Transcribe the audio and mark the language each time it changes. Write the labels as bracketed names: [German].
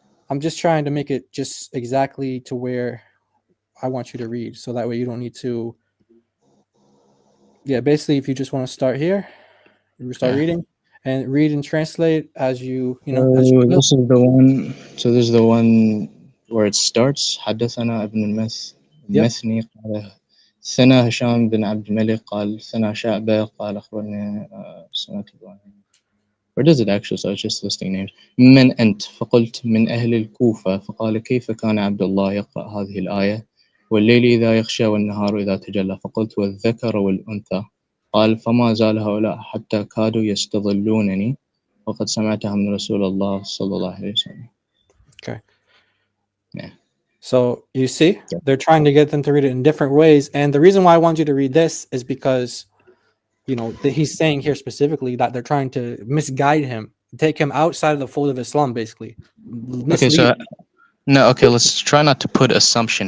[English] I'm just trying to make it just exactly to where I want you to read, so that way you don't need to. Yeah, basically, if you just want to start here, you start reading and read and translate as you This is the one. So this is the one where it starts. [Arabic] حدثنا ابن المثني قال ثنا هشام بن عبد الملك قال ثنا شعبة قال أخبرني سنة [English] Where does it actually? So it's just listing names. [Arabic] من أنت فقلت من أهل الكوفة فقال كيف كان عبد الله يقرأ هذه الآية والليل إذا يغشى والنهار إذا تجلى فقلت والذكر والأنثى قال فما زال هؤلاء حتى كادوا يستظلونني وقد سمعتها من رسول الله صلى الله عليه وسلم. [English] Okay. Yeah. So you see, they're trying to get them to read it in different ways. And the reason why I want you to read this is because, you know, he's saying here specifically that they're trying to misguide him, take him outside of the fold of Islam, basically. Okay, so no, okay, let's try not to put assumption.